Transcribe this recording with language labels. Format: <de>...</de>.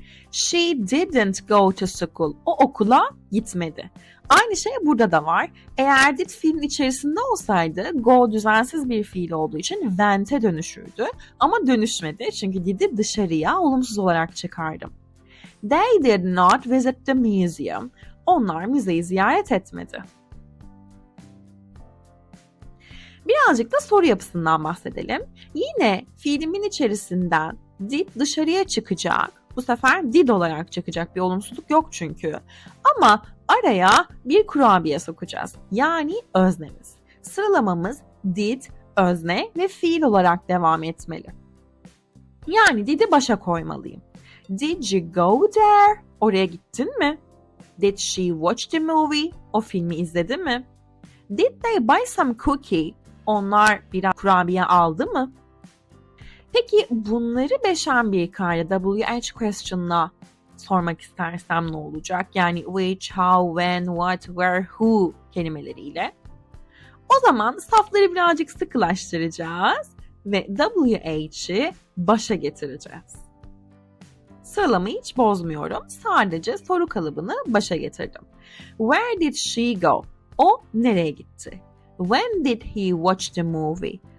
<en>She didn't go to school.</en> <tr>O okula gitmedi. Aynı şey burada da var. Eğer did fiilin içerisinde olsaydı go düzensiz bir fiil olduğu için went'e dönüşürdü. Ama dönüşmedi çünkü did'i dışarıya olumsuz olarak çıkardım.</tr> <en>They did not visit the museum.</en> <tr>Onlar müzeyi ziyaret etmedi. Birazcık da soru yapısından bahsedelim. Yine fiilimin içerisinden did dışarıya çıkacak. Bu sefer did olarak çıkacak, bir olumsuzluk yok çünkü. Ama araya bir kurabiye sokacağız. Yani öznemiz. Sıralamamız did, özne ve fiil olarak devam etmeli. Yani did'i başa koymalıyım.</tr> <en>Did you go there?</en> <tr>Oraya gittin mi?</tr> <en>Did she watch the movie?</en> <tr>O filmi izledi mi?</tr> <en>Did they buy some cookie?</en> <tr>Onlar bir kurabiye aldı mı? Peki bunları beşen bir kayda WH question'la sormak istersem ne olacak? Yani</tr> <en>which, how, when, what, where, who</en> <tr>kelimeleriyle. O zaman safları birazcık sıkılaştıracağız ve WH'i başa getireceğiz. Sıralamayı hiç bozmuyorum. Sadece soru kalıbını başa getirdim.</tr> <en>Where did she go?</en> <tr>O nereye gitti?</tr> <en>When did he watch the movie?</en>